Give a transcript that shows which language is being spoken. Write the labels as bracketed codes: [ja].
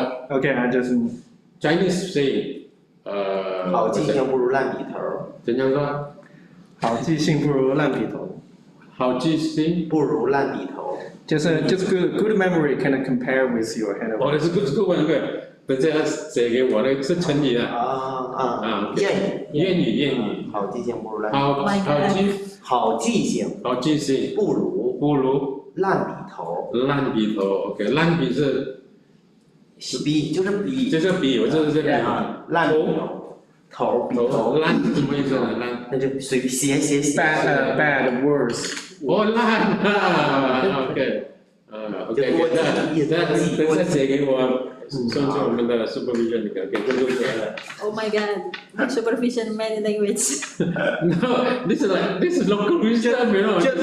[en] okay, I just Chinese say [zh] 好记性不如烂笔头。怎样说？好记性不如烂笔头。好记性不如烂笔头。 [en] Just good memory can compare with your handwriting. Oh, that's a good one, good. [zh] 等下写给我的是成语啊。谚语。好记性不如烂笔头。好记性不如烂笔头。烂笔头 ，OK， 烂笔是笔就是笔，这是笔，我这是这笔。烂笔头笔头。烂是什么意思呢？烂那就随写。 [en] Bad words. [zh] 哦，烂，OK， OK，等下写给我，送去我们的 supervision 给工作者。 [en] Oh my god, supervision many language. No, this is local wisdom, you know.